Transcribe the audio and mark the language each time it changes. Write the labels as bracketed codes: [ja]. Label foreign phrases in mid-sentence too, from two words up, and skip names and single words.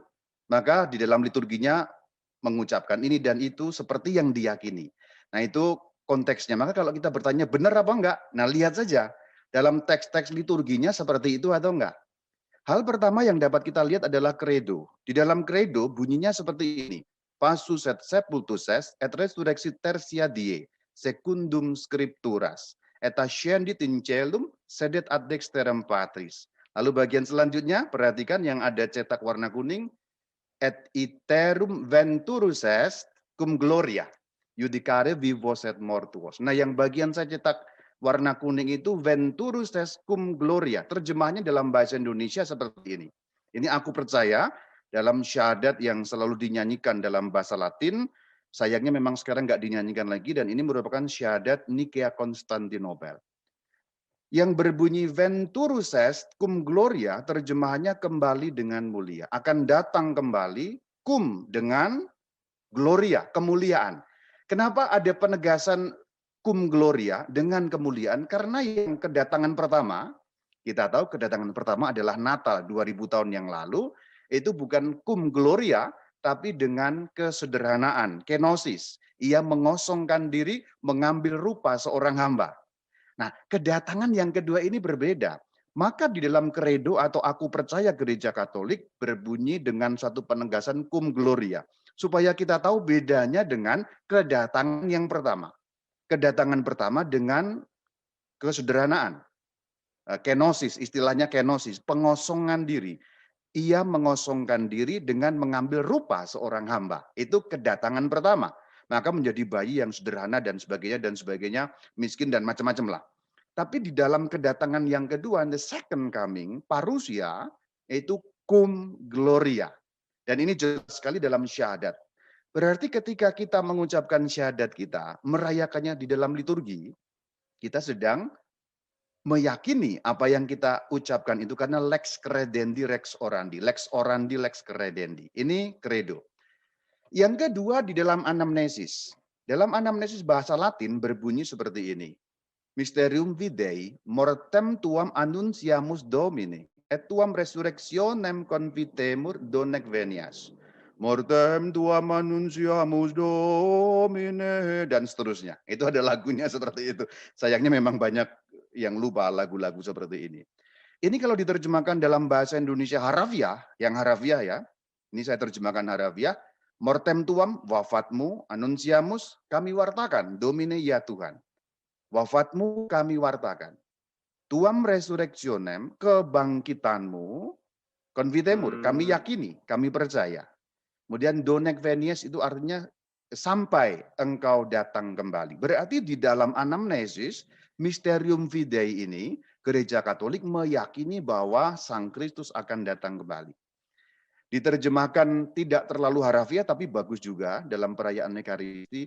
[id] Maka di dalam liturginya mengucapkan ini dan itu seperti yang diyakini. Nah itu konteksnya. Maka kalau kita bertanya benar apa enggak? Nah lihat saja dalam teks-teks liturginya seperti itu atau enggak. Hal pertama yang dapat kita lihat adalah credo. Di dalam credo bunyinya seperti ini. [la] Passus et sepultus est et resurrexit tertia die, secundum scripturas, et ascendit in caelum, sedet ad dexterem Patris. [id] Lalu bagian selanjutnya, perhatikan yang ada cetak warna kuning, [la] et iterum venturus est cum gloria, judicare vivos et mortuos. [id] Nah yang bagian saya cetak warna kuning itu [la] venturus est cum gloria. [id] Terjemahnya dalam bahasa Indonesia seperti ini. Ini aku percaya dalam syahadat yang selalu dinyanyikan dalam bahasa Latin, sayangnya memang sekarang nggak dinyanyikan lagi dan ini merupakan syahadat Nikea Konstantinopel. Yang berbunyi [la] venturus est cum gloria, [id] terjemahannya kembali dengan mulia. Akan datang kembali cum dengan gloria, kemuliaan. Kenapa ada penegasan [la] cum gloria [id] dengan kemuliaan? Karena yang kedatangan pertama, kita tahu kedatangan pertama adalah Natal 2000 tahun yang lalu, itu bukan [la] cum gloria, [id] tapi dengan kesederhanaan, kenosis. Ia mengosongkan diri, mengambil rupa seorang hamba. Nah, kedatangan yang kedua ini berbeda. Maka di dalam kredo atau aku percaya gereja Katolik berbunyi dengan satu penegasan [la] cum gloria. [id] Supaya kita tahu bedanya dengan kedatangan yang pertama. Kedatangan pertama dengan kesederhanaan. Kenosis, istilahnya kenosis, pengosongan diri. Ia mengosongkan diri dengan mengambil rupa seorang hamba. Itu kedatangan pertama. Maka menjadi bayi yang sederhana dan sebagainya, miskin dan macam-macam lah. Tapi di dalam kedatangan yang kedua, [en] the second coming, [id] parusia, itu [la] cum gloria. [id] Dan ini jelas sekali dalam syahadat. Berarti ketika kita mengucapkan syahadat kita, merayakannya di dalam liturgi, kita sedang meyakini apa yang kita ucapkan itu karena [la] lex credendi, lex orandi. Lex orandi, lex credendi. [id] Ini credo. Yang kedua di dalam anamnesis. Dalam anamnesis bahasa Latin berbunyi seperti ini. [la] Mysterium Fidei, mortem tuam annunciamus Domine, et tuam resurrectionem confitemur donec venias. Mortem tuam annunciamus Domine, [id] dan seterusnya. Itu ada lagunya seperti itu. Sayangnya memang banyak yang lupa lagu-lagu seperti ini. Ini kalau diterjemahkan dalam bahasa Indonesia harafiah, yang harafiah ya, ini saya terjemahkan harafiah, [la] mortem tuam, [id] wafatmu, annunciamus, kami wartakan, Domine ya Tuhan. Wafatmu kami wartakan. [la] Tuam resurrectionem, [id] kebangkitanmu, confitemur, kami yakini, kami percaya. Kemudian [la] donec venies [id] itu artinya sampai engkau datang kembali. Berarti di dalam anamnesis, Mysterium Fidei ini, gereja Katolik meyakini bahwa Sang Kristus akan datang kembali. Diterjemahkan tidak terlalu harafiah, tapi bagus juga dalam perayaan Ekaristi.